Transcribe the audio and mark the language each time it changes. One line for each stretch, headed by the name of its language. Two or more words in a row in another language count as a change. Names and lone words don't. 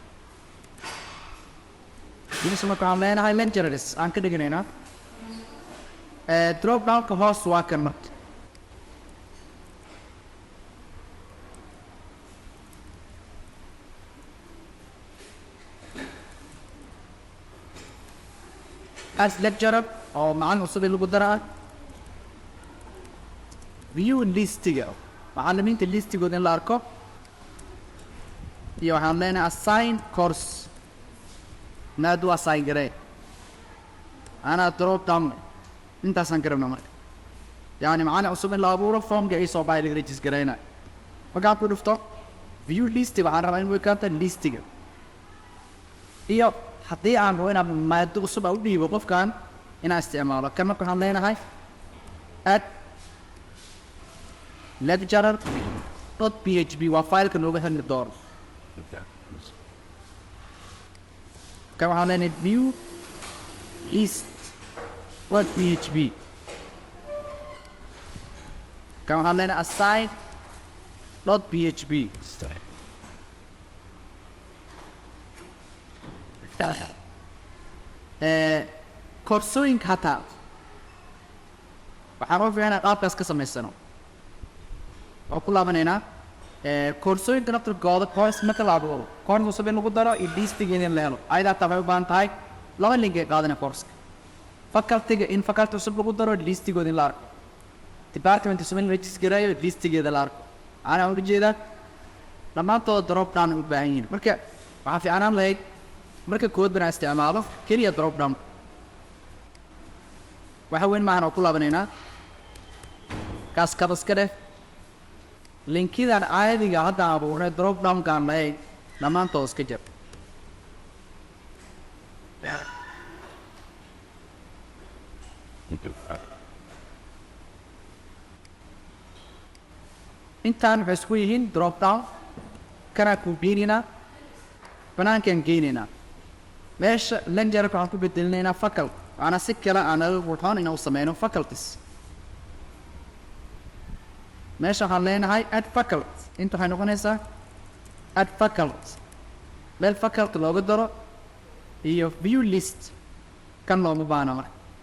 Somali: marka waxaan leenahay lecturers aan ka dhiganaynaa
English: drop downka
Somali: hoos waa kan marka
English: as lecturer
Somali: oo macalin cusub lagu daraa
English: view listiga
Somali: macalimiinta listigooda in la arko iyo waxaan leenahay
English: assign course
Somali: maadu assign garee anaa
English: drop down
Somali: intaasaan garabna marka yani macalin cusub in la abuuro formka ay soo baxay laga register gareyna markaan ku dhufto
English: view list
Somali: waxaan rabaa in way kaanta listiga iyo haddii aan rabo inaan maado cusub u dhiibo qofkan inaan isticmaalo kan marka waxaan leenahay add lecturer.php waa fileka nooga heli doono kan waxaan leenahay
English: view list.php
Somali: kan waxaan leenahay assign.php koorsooyinka hataa waxaan u fiicnaa qaabkaas ka samaysano waxaan ku laabanaynaa koorsooyinka naftirkooda course marka la abuuro course cusub in lagu daro iyo listigeeda in la helo ayadaa taa waxay u baahan tahay laba link ay qaadanaya courska facultyga in faculty cusub lagu daro listigooda in la arko department cusub in la register gareeyo listigeeda la arko anaa uga jeedaa dhammaantooda
English: drop down
Somali: ay u baahan yihiin marka waxaa fiicnaan lahayd marka kood banaa isticmaalo keliya
English: drop down
Somali: waxa weyn maahan oo ku laabanaynaa kaas kabas ka dheh linkidan caadiga hadda abuurnay
English: drop downkaan
Somali: lahayd dhammaantood iska jar intaan waxay isku yihiin
English: drop down
Somali: kanaa ku geynaynaa banaankaan geynaynaa meesha lecturerka waxaan ku bedelinaynaa faculty waana si kale aan waxaan inaan u sameyno faculties meesha waxaan leenahay
English: add faculty
Somali: inta waxay noqonaysaa
English: add faculty
Somali: meel faculty looga daro iyo
English: view list
Somali: kan looma baana marka